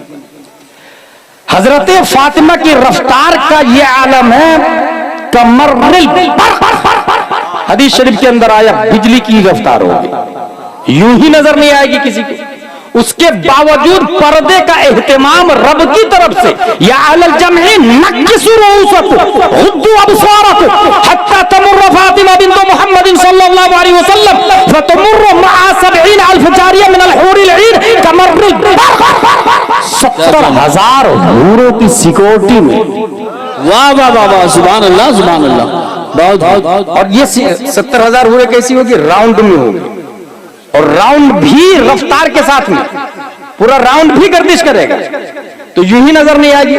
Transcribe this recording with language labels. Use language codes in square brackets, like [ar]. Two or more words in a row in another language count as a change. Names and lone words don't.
[ur] حضرت فاطمہ کی رفتار کا یہ عالم ہے, [ar] كمرّ البرق. [ur] حدیث شریف کے اندر آیا، بجلی کی رفتار ہوگی، یوں ہی نظر نہیں آئے گی کسی کو. اس کے باوجود پردے کا اہتمام رب کی طرف سے, [ar] يا أهل الجمع نكّسوا رؤوسكم غضّوا أبصاركم حتى تمرّ فاطمة بنت محمد صلى الله عليه وسلم فتمرّ مع 70,000 جارية من الحور العين كمرّ البرق. [ur] 70,000 حوروں کی سیکیورٹی میں. واہ واہ واہ واہ, [ar] سبحان الله سبحان الله. [ur] بہت. اور یہ 70,000 حوریں کیسی ہوگی? راؤنڈ میں ہوگی، اور راؤنڈ بھی رفتار کے ساتھ میں، پورا راؤنڈ بھی گردش کرے گا، تو یوں ہی نظر نہیں آئے گی.